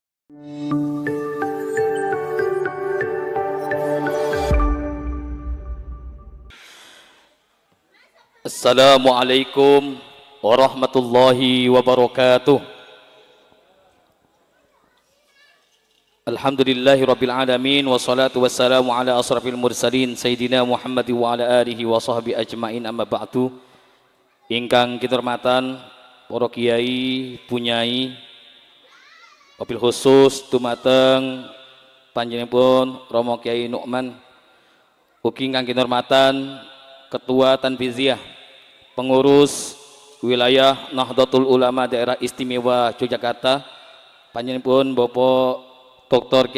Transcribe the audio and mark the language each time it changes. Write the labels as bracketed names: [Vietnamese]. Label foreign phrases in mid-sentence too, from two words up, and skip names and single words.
[Arabic] السلام عليكم ورحمة الله وبركاته. الحمد لله رب العالمين والصلاة والسلام على أشرف المرسلين سيدنا محمد وعلى آله وصحبه أجمعين أما بعد. [Javanese] Ingkang kinurmatan para kiai punyai, [Arabic] وبالخصوص [Javanese] dumateng panjenenganipun Romo Kiai Nu'man, ugi ingkang kinurmatan Ketua Tanfiziyah Pengurus Wilayah Nahdlatul Ulama Daerah Istimewa Yogyakarta, panjenenganipun Bapak Dr.